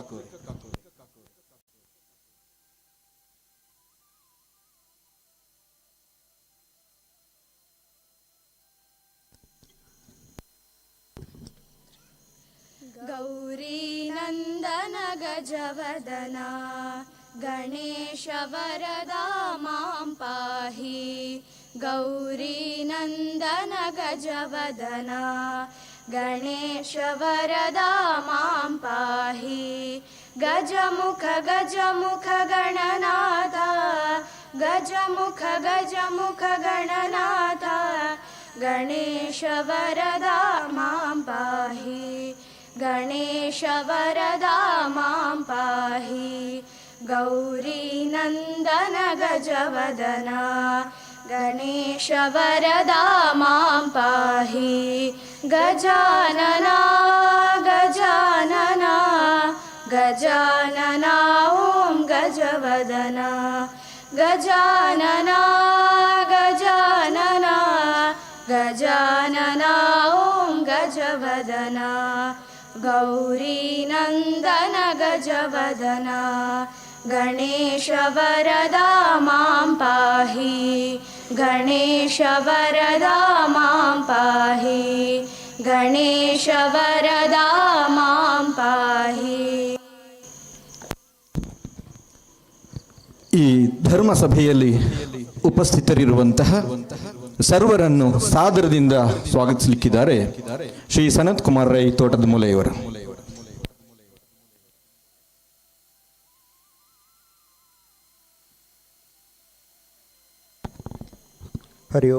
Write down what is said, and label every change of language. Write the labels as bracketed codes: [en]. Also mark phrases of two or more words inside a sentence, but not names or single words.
[sa] ಗೌರಿ ನಂದನ ಗಜವದನ ಗಣೇಶ ವರದ ಮಾಂ ಪಾಹಿ. ಗೌರಿ ನಂದನ ಗಜವದನ ಗಣೇಶ ವರದ ಮಾಂ ಪಾಹಿ. ಗಜಮುಖ ಗಜಮುಖ ಗಣನಾಥ ಗಜಮುಖ ಗಜಮುಖ ಗಣನಾಥ ಗಣೇಶ ವರದ ಮಾಂ ಪಾಹಿ. ಗಣೇಶ ವರದ ಮಾಂ ಪಾಹಿ. ಗೌರಿ ನಂದನ ಗಜವದನ ಗಣೇಶ ವರದ ಮಾಂ ಪಾಹಿ. ಗಜಾನನ ಗಜಾನನ ಗಜಾನನ ಓಂ ಗಜವದನ. ಗಜಾನನ ಗಜಾನನ ಗಜಾನನ ಓಂ ಗಜವದನ. ಗೌರಿ ನಂದನ ಗಜವದನ ಗಣೇಶ ವರದ ಮಾಂ ಪಾಹಿ. ಗಣೇಶ ವರದ ಮಾಂ ಪಾಹಿ. ಗಣೇಶ ವರದ ಮಾಂ ಪಾಹಿ. [kn] ಈ ಧರ್ಮ ಸಭೆಯಲ್ಲಿ ಉಪಸ್ಥಿತರಿರುವಂತಹ ಸರ್ವರನ್ನು ಸಾದರದಿಂದ ಸ್ವಾಗತಿಸಲಿಕ್ಕಿದ್ದಾರೆ ಶ್ರೀ ಸನತ್ ಕುಮಾರ್ ರೈ ತೋಟದ ಮೂಲೆಯವರು. [sa] ಹರಿ ಓಂ.